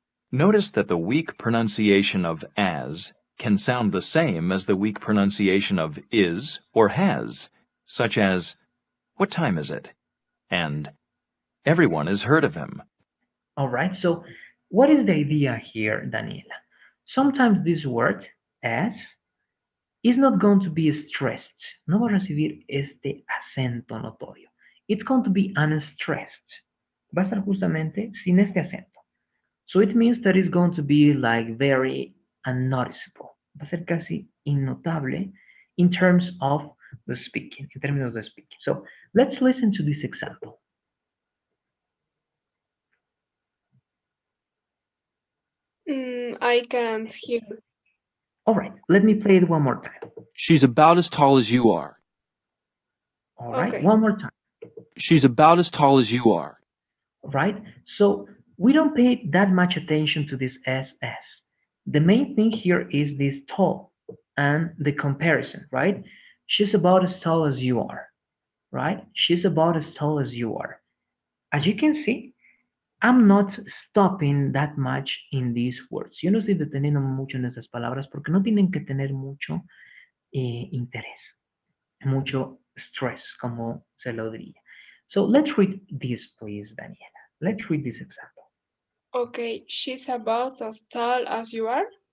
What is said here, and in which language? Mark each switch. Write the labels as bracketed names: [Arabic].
[English] Notice that the weak pronunciation of as can sound the same as the weak pronunciation of is or has, such as, what time is it? And everyone has heard of him. All right. So what is the idea here, Daniela? Sometimes this word as is not going to be stressed. [Spanish] No va a recibir este acento notorio. [English] It's going to be unstressed. [Spanish] Va a estar justamente sin este acento. [English] So it means that it's going to be like very unnoticeable. [Spanish] Va a ser casi innotable [English] in terms of the speaking, [Spanish] in términos de speaking. [English] So let's listen to this example. I can't hear. All right, let me play it one more time. She's about as tall as you are. All right, Okay. one more time. She's about as tall as you are. Right? So we don't pay that much attention to this SS. The main thing here is this tall and the comparison, right? She's about as tall as you are, right? She's about as tall as you are. As you can see, I'm not stopping that much in these words. [Spanish] Yo no estoy deteniendo mucho en esas palabras porque no tienen que tener mucho interés, mucho stress, como se lo diría. [English] So let's read this, please, Daniela. Let's read this example. Okay. She's about as tall as you are.